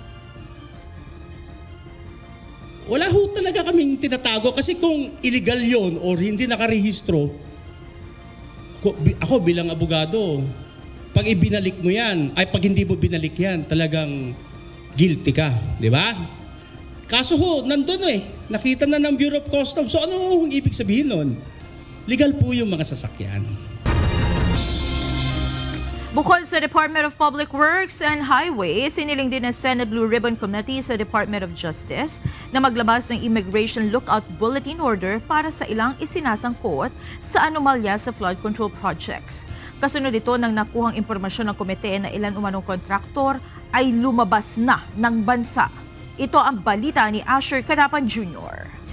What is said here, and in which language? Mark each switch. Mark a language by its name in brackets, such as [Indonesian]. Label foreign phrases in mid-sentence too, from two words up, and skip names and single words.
[Filipino] Wala ho talaga kaming tinatago kasi kung illegal yon or hindi nakarehistro, ako bilang abogado, pag ibinalik mo yan, ay pag hindi mo binalik yan, talagang guilty ka, di ba? Kaso ho, nandun nakita na ng Bureau of Customs. So ano ang ibig sabihin nun? Legal po yung mga sasakyan. Bukod sa Department of Public Works and Highways, siniling din ng Senate Blue Ribbon Committee sa Department of Justice na maglabas ng Immigration Lookout Bulletin Order para sa ilang isinasangkot sa anomalya sa flood control projects. Kasunod ito ng nakuhang impormasyon ng komite na ilan umanong kontraktor ay lumabas na ng bansa. Ito ang balita ni Asher Cadapan Jr.